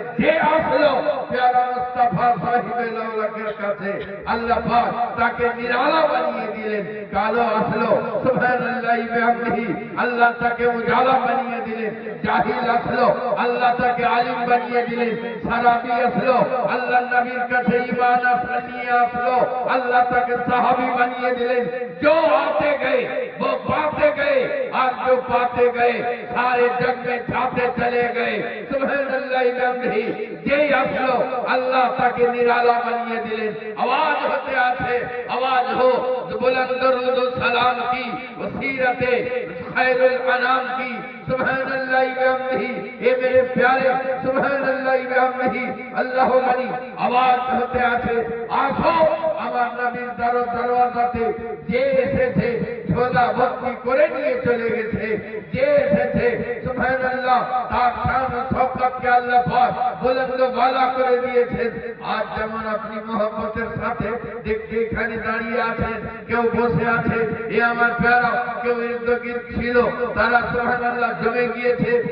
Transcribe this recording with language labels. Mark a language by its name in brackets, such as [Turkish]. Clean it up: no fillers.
[Bangla] যে আসলো প্যারা মুস্তাফা সাহিবে লাউলাকের কাছে আল্লাহ পাক তাকে নিরালা বানিয়ে দিলেন। কালো আসলো সুবহানাল্লাহি বিহামদিহি আল্লাহ তাকে উজালা বানিয়ে দিলেন। জাহিল আসলো আল্লাহ তাকে আলিম বানিয়ে দিলেন। সারাবি আসলো আল্লাহ নবীর কাছে ঈমান নিয়ে আসলো আল্লাহ তাকে সাহাবী বানিয়ে দিলেন। [Hindi] जो आते गए वो पाते गए और जो पाते गए सारे जग में छाते चले गए। [Bangla] सुबहानल्लाह बिहमदिही जे আসলো আল্লাহ তাকে নিরালা বানিয়ে দিলেন। [Hindi] आवाज होते आते आवाज हो बुलंद दरूद सलाम की वसीरते खैरुल अनाम की। सुबहानल्लाह बिहमदिही ये मेरे प्यारे सुबहानल्लाह बिहमदिही अल्लाह गनी आवाज होते आते आसो [Bangla] আমার নবীর দরওয়াজাতে যে এসেছে ঝোলা ভর্তি করে নিয়ে চলে গেছে। যে এসেছে সুবহানাল্লাহ তার শান ও শওকতকে আল্লাহ পাক বুলন্দ বালা করে দিয়েছেন। আজ যেমন আপনি মোহব্বতের সাথে দেখতে এখানে দাঁড়িয়ে আছেন, কেউ বসে আছে, এ আমার প্যারা, কেউ ইর্দগির্দ ছিল তারা সুবহানাল্লাহ জমে গিয়েছে।